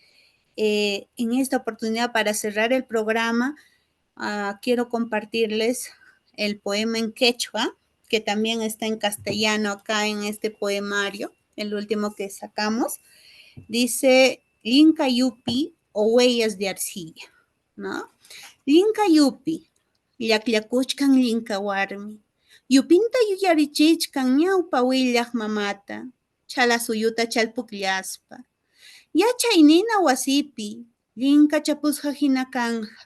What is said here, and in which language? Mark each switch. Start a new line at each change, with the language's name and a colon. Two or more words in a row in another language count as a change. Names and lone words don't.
Spanish: En esta oportunidad para cerrar el programa, quiero compartirles el poema en quechua, que también está en castellano acá en este poemario, el último que sacamos. Dice Linka Yupi o huellas de arcilla, ¿no?
Quechua: Linka Yupi, llakllakuchkan Linka warmi. Yupinta yuyarichichkan ñawpa willaq mamata, chala suyuta chalpukllaspa. Yachaynina wasipi, Linka chapusqa hina kanja.